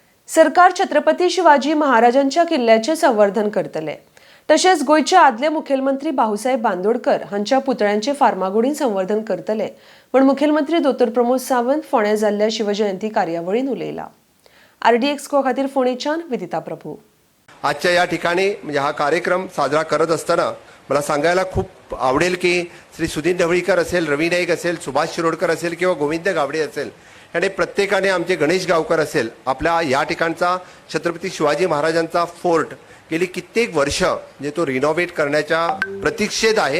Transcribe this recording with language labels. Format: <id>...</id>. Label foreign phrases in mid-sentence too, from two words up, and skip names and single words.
<kok>सरकार छत्रपती शिवाजी महाराजांच्या किल्ल्याचे संवर्धन करतले। तसेच गोयचे आदले मुख्यमंत्री भाऊसाहेब बांदोडकर हांच्या पुतळ्यांचे फार्मागुडीन संवर्धन करतले म्हण मुख्यमंत्री डॉ. प्रमोद सावंत फोंड्या जाल्ल्या शिवजयंती कार्यावळीन उलयला। RDX को खातीर फोंडेच्यान विदिता प्रभू।</kok> <mr>आजच्या या ठिकाणी म्हणजे हा कार्यक्रम साजरा करत असताना मला सांगायला खूप आवडेल की श्री सुधीर ढवळीकर असेल, रवी नाईक असेल, सुभाष शिरोडकर असेल किंवा गोविंद गावडे असेल, आणि प्रत्येकाने आमचे गणेश गावकर असेल, आपल्या या ठिकाणचा छत्रपती शिवाजी महाराजांचा फोर्ट गेली कित्येक वर्ष म्हणजे तो रिनोव्हेट करण्याच्या प्रतीक्षेत आहे।</mr>